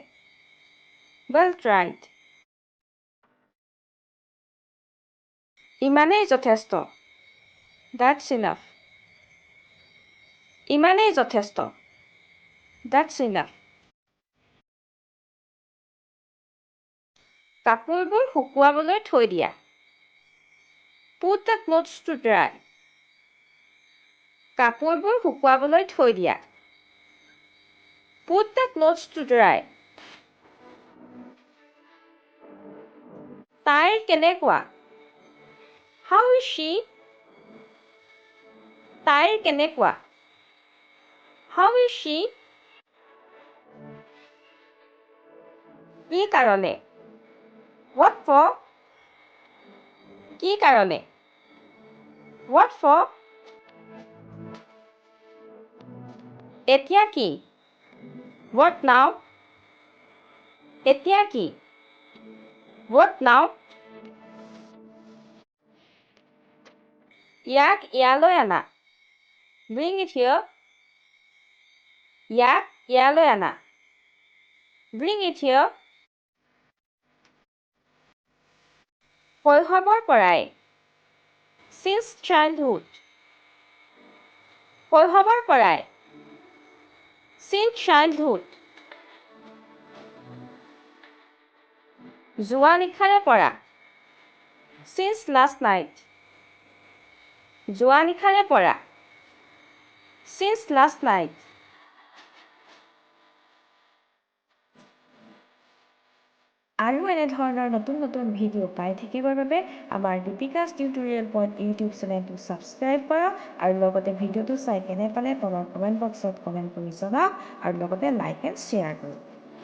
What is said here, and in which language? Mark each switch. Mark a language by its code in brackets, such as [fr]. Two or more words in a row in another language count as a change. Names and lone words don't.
[en] Well tried. [as] ইমানেই যথেষ্ট। [en] That's enough. [as] ইমানেই যথেষ্ট। [en] That's enough. [as] কাপোৰবোৰ শুকুৱাবলৈ থৈ দিয়া। [en] Put the clothes to dry. [as] কাপোৰবোৰ শুকুৱাবলৈ থৈ দিয়া। [en] Put the clothes to dry. [as] তাইৰ কেনেকুৱা? [en] How is she? [as] তাইৰ কেনেকুৱা? [en] How is she? [as] কি কাৰণে? [en] What for? [as] কি কাৰণে? [en] What for? [as] এতিয়া কি? [en] What now? [as] এতিয়া কি? [en] What now? [as] ইয়াক ইয়ালৈ আনা. [en] Bring it here. [as] ইয়াক ইয়ালৈ আনা. [en] Bring it here. [as] শৈশৱৰ পৰাই. [en] Since childhood. [as] শৈশৱৰ পৰাই. [en] Since childhood. [as] যোৱা নিশাৰে পৰা. [en] Since last night. [as] যোৱা নিশাৰে পৰা. [en] Since last night. [as] আৰু এনেধৰণৰ নতুন ভিডিঅ' পাই থাকিবৰ বাবে আমাৰ দীপিকাছ টিউটৰিয়েল পইণ্ট ইউটিউব চেনেলটো ছাবস্ক্ৰাইব কৰক আৰু লগতে ভিডিঅ'টো চাই কেনে পালে তলৰ [en] comment box [as] কমেণ্ট কৰি জনাওক আৰু লগতে [en] like and share [as] কৰক।